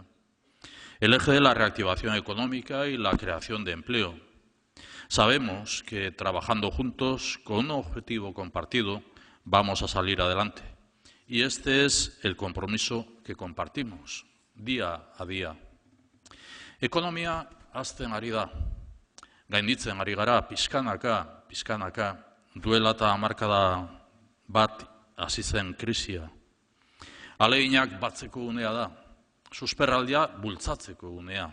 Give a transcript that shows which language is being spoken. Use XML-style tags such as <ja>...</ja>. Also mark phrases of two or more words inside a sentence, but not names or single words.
<es>El eje de la reactivación económica y la creación de empleo. Sabemos que trabajando juntos con un objetivo compartido vamos a salir adelante. Y este es el compromiso que compartimos día a día.</es> <eu>Ekonomia hazten ari da. Gainditzen ari gara pixkanaka, duela eta hamarkada bat hasi zen krisia. Ahaleginak batzeko unea da, susperraldia bultzatzeko unea.</eu>